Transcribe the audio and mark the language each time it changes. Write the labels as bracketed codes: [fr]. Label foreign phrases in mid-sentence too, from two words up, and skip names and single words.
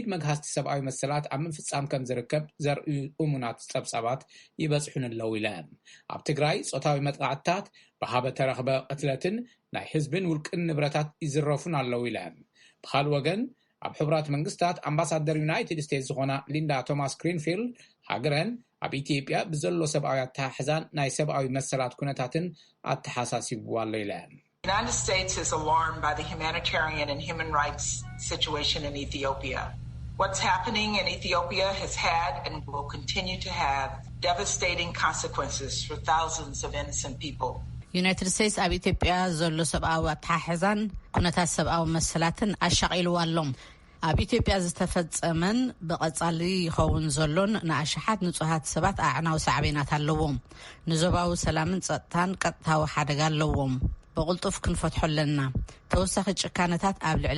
[ti] መግሃስቲ ሰብኣዊ መሰላት ኣብ ምፍጻም ከም ዝርከብ ዘርእዩ እሙናት ጸብጻባት ይበጽሑን ኣለዉ ኢለን። ኣብ ትግራይ ጾታዊ መጥቃዕትታት ብሃበ ተረኽበ ቅትለትን ናይ ህዝብን ውልቅን ንብረታት ይዝረፉን ኣለዉ ኢለን። ብኻልእ ወገን ኣብ ሕቡራት መንግስታት ኣምባሳደር ዩናይትድ ስቴትስ ዝኾና ሊንዳ ቶማስ ግሪንፊልድ ሃገረን ኣብ ኢትዮጵያ ብዘሎ ሰብኣዊ ኣተሓሕዛን ናይ ሰብኣዊ መሰላት ኩነታትን ኣተሓሳሲብዋ ኣሎ ኢለን። [en] The United States is alarmed by the humanitarian and human rights situation in Ethiopia. What's happening in Ethiopia has had and will continue to have devastating consequences for thousands of innocent people. [ti] United States ኣብ ኢትዮጵያ ዘሎ ሰብኣዊ ኣተሓሕዛን ኩነታት ሰብኣዊ መሰላትን ኣሻቒልዋ ኣሎ። ኣብ ኢትዮጵያ ዝተፈጸመን ብቐጻሊ ይኸውን ዘሎን ንኣሽሓት ንጹሃት ሰባት ኣዕናዊ ሳዕቤናት ኣለዎም። ንዞባዊ ሰላምን ጸጥታን ቀጥታዊ ሓደጋ ኣለዎም። በቁልጡፍ ክንፈትሖ ኣለና። ተወሳኺ ጭካነታት ኣብ ልዕሊ